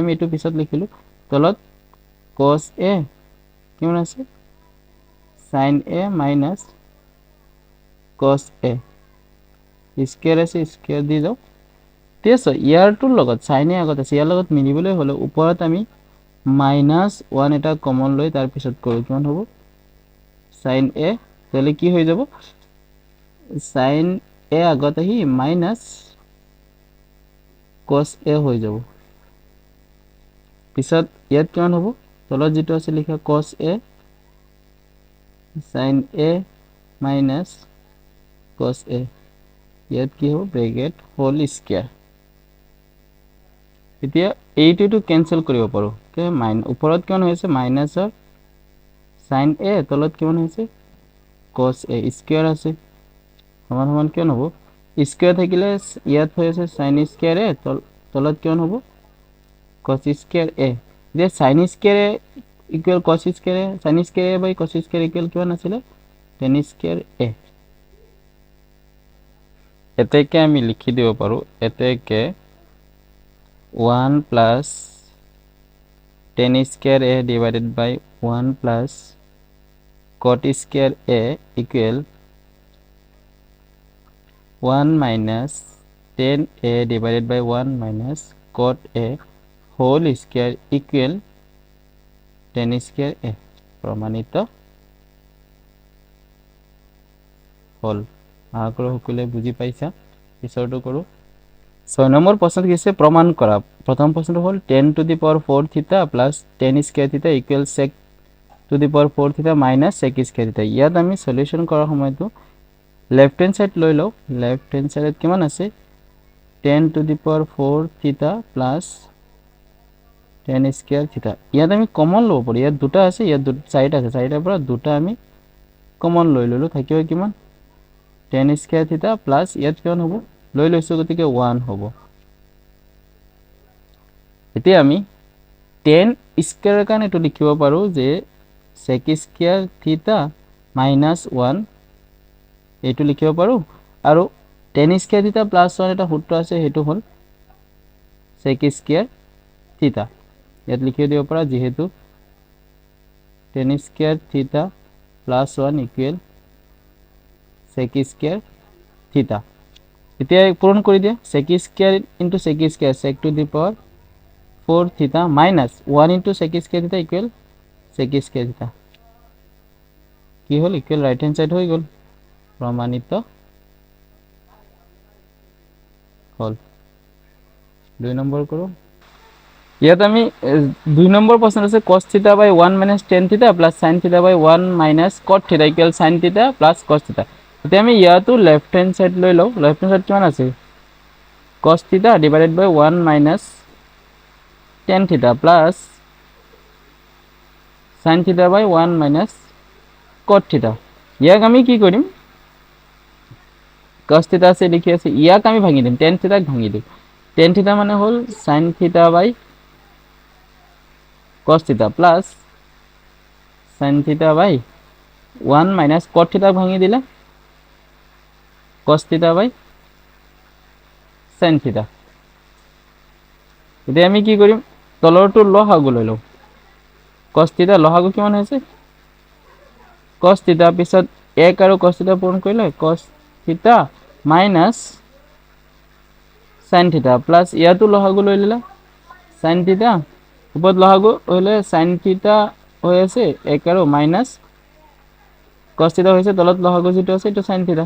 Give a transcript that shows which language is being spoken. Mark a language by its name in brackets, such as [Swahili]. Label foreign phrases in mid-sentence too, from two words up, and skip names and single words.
[Assamese] আমি এটো পিছত লিখিলো তলত [English] cos a [Assamese] কিমান আছে [English] sin a minus cos a square [Assamese] আছে স্কয়াৰ দি যাও তেছ ইয়াৰটোৰ লগত [English] sin a [Assamese] আগত আছে ইয়াৰ লগত মিলিবলৈ হলে ওপৰত আমি -1 এটা কমন লৈ তাৰ পিছত কৰো কিমান হ'ব [English] sin a [Assamese] তাহলে কি হৈ যাব [English] sin a [Assamese] আগত আহি মাইনাছ [English] cos a [Assamese] হৈ যাব পিছত ইয়াত কিমান হ'ব তলত যেটো আছে লিখা [English] cos a sin a minus cos a [Assamese] ইয়াত কি হ'ব [English] bracket whole square [Assamese] এতিয়া এইটো কেনসেল কৰিব পাৰো কে ওপৰত কিমান হৈছে মাইনাছৰ [English] sin a [Assamese] তলত কিমান হৈছে [English] cos a square [Assamese] আছে সমান সমান কিমান হ'ব স্কয়াৰ থাকিলে ইয়াত হৈ আছে [English] sin square a [Assamese] তলত কিমান হ'ব [English] cos square a [Assamese] যে [English] sin square a equal cos square a sin square a by cos square equal [Assamese] কিমান আছিল [English] tan square a [Assamese] এতেকে আমি লিখি দিব পাৰো এতেকে [English] 1 plus tan square a divided by 1 plus cot square a equal 1 minus tan a divided by 1 minus cot a whole square equal tan square a [Assamese] প্রমাণিত হল আগ্রহ সকলে বুঝি পাইছা পিছৰটো কৰো 6 নম্বৰ প্ৰশ্ন কিছে প্ৰমাণ কৰা প্ৰথম প্ৰশ্নটো হল [English] 10 to the power 4 theta plus tan square theta [Assamese] equals sec to the power 4 theta minus sec square theta ইয়াত আমি সলিউশন কৰাৰ সময়টো [English] left hand side [Assamese] লৈ লও [English] left hand side-ত [Assamese] কিমান আছে [English] 10 to the power 4 theta plus tan square theta [Assamese] ইয়াত আমি কমন লব পাৰি ইয়াত দুটা আছে ইয়াত সাইড আছে সাইডৰ পৰা দুটা আমি কমন লৈ ললো থাকিব কিমান [English] tan square theta plus [Assamese] ইয়াত কিমান হ'ব লৈ লৈছো গতিকে 1 হ'ব এতিয়া আমি [English] tan square-ৰ [Assamese] কাৰণে এটো লিখিব পাৰো যে [English] sec square theta minus 1 [Assamese] এটো লিখিব পাৰো আৰু tan [English] square theta plus 1 [Assamese] এটা সূত্ৰ আছে হেতু হল [English] sec square theta [Assamese] ইয়াত লিখি দিব পাৰা যেহেতু [English] tan square theta plus 1 equal sec square theta [Assamese] এতিয়া পূরণ কৰি দিয়া [English] sec square into sec square sec to the power 4 theta minus 1 into sec square theta equal sec square theta [Assamese] কি হল [English] equal right hand side [Assamese] হৈ গল প্রমাণিত [English] হল 2 নম্বৰ [Assamese] করো ইয়াত আমি [English] 2 [Assamese] নম্বৰ প্রশ্ন আছে [English] cos theta by 1 minus tan theta plus sin theta by 1 minus cot theta equal sin theta plus cos theta [Assamese] এতিয়া আমি ইয়াতো [English] left hand side [Assamese] লৈ লও [English] left hand side [Assamese] কিমান আছে [English] cos theta divided by 1 minus tan theta plus sin theta by 1 minus cot theta [Assamese] ইয়াক আমি কি কৰিম [English] cos theta [Assamese] আছে লিখি আছে ইয়াক আমি ভাঙি দিম [English] tan theta [Assamese] ভাঙি দিম [English] tan theta [Assamese] মানে হল [English] sin theta by cos theta plus sin theta by 1 minus cot theta [Assamese] ভাঙি দিলে [English] cos theta by sin theta [Assamese] এতিয়া আমি কি কৰিম, তলৰটো লসাগু লৈ লওঁ। [English] cos theta [Assamese] লসাগু কিমান হৈছে, [English] cos theta, [Assamese] পিছত 1 আৰু [English] cos theta [Assamese] পূৰণ কৰিলে [English] cos theta minus sin theta plus [Assamese] ইয়াতো লসাগু লৈ ল'লা [English] sin theta, [Assamese] ওপৰত লসাগু হ'লে [English] sin theta [Assamese] হৈ আছে 1 আৰু [English] minus cos theta [Assamese] হৈছে, তলত লসাগু যিটো আছে এইটো [English] sin theta.